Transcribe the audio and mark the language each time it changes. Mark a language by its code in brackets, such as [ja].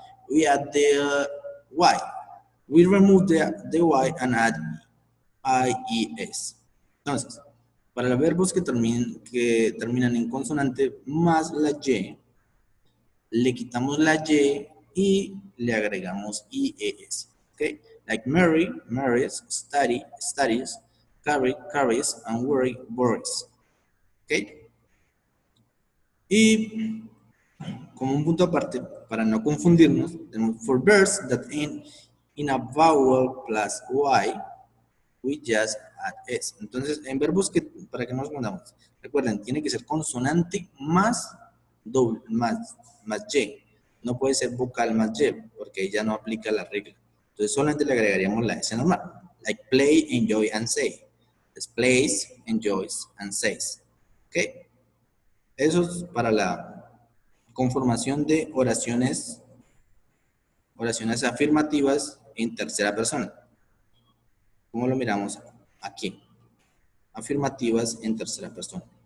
[en] We add the Y. We remove the Y and add IES. [es] Entonces, para los verbos que terminan en consonante más la Y, le quitamos la Y y le agregamos IES. ¿Ok? [en] Like Mary, marries, study, studies, carry, carries, and worry, worries. [es] ¿Ok? Y como un punto aparte, para no confundirnos, tenemos [en] for verbs that end in a vowel plus Y, we just add S. [es] Entonces, en verbos que, para que nos confundamos, recuerden, tiene que ser consonante más doble, más Y. No puede ser vocal más Y, porque ya no aplica la regla. Entonces, solamente le agregaríamos la S normal. [en] Like play, enjoy, and say. Es plays, enjoys, and says. [es] ¿Ok? Eso es para la conformación de oraciones afirmativas en tercera persona. ¿Cómo lo miramos aquí? Afirmativas en tercera persona.